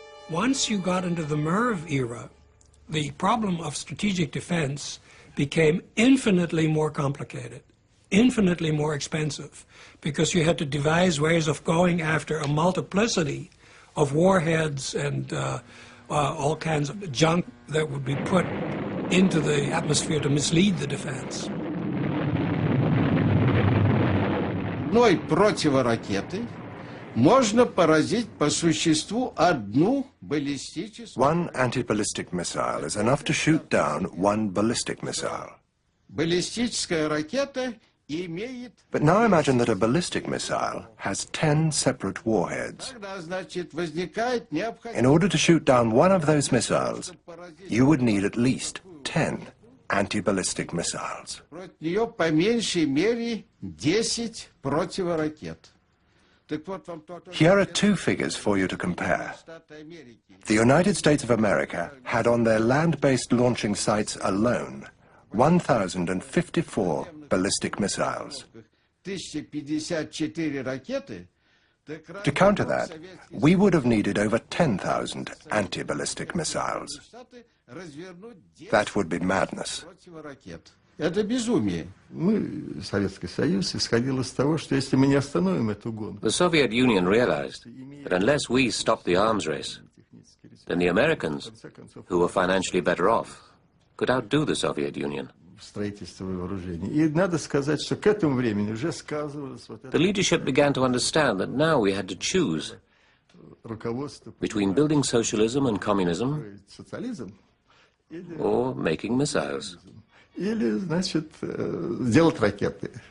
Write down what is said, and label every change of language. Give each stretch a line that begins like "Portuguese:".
English: Once you got into the MIRV era, the problem of strategic defense became infinitely more complicated, infinitely more expensive, because you had to devise ways of going after a multiplicity of warheads and all kinds of junk that would be put into the atmosphere to mislead the defense.
Russian: Одной противоракетой можно поразить по существу одну баллистическую...
English: One anti-ballistic missile is enough to shoot down one ballistic missile.
Russian: Баллистическая ракета имеет...
English: But now imagine that a ballistic missile has 10 separate warheads.
Russian: Тогда, значит, возникает необходимость...
English: In order to shoot down one of those missiles, you would need at least 10 anti-ballistic missiles.
Russian: Против нее по меньшей мере 10 противоракет.
English: Here are two figures for you to compare. The United States of America had on their land-based launching sites alone 1,054 ballistic missiles. To counter that, we would have needed over 10,000 anti-ballistic missiles. That would be madness.
Russian: Это безумие. Советский Союз исходил из того, что если мы не остановим эту гонку.
English: The Soviet Union realized that unless we stopped the arms race, then the Americans, who were financially better off, could outdo the Soviet Union.
Russian: строительства и вооружений. И надо сказать, что к этому времени уже сказывалось вот это...
English: The leadership began to understand that now we had to choose between building socialism and communism or making missiles.
Russian: Или, значит, делать ракеты.